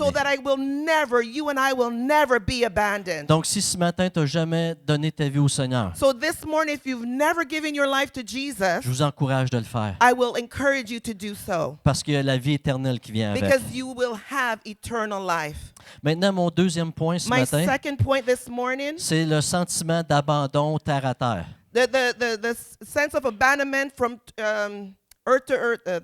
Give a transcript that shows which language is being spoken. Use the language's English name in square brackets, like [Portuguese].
[English] so that you and I will never be abandoned. [French] Donc, si ce matin, tu n'as jamais donné ta vie au Seigneur, [English] So this morning, if you've never given your life to Jesus, [French] je vous encourage de le faire. [English] I will encourage you to do so. [French] Parce qu'il y a la vie éternelle qui vient avec. [English] Because you will have eternal life. [French] Maintenant, mon deuxième point ce [English] My [French] matin, [English] second point this morning, [French] c'est le sentiment d'abandon terre à terre. [English] the sense of abandonment from earth to earth,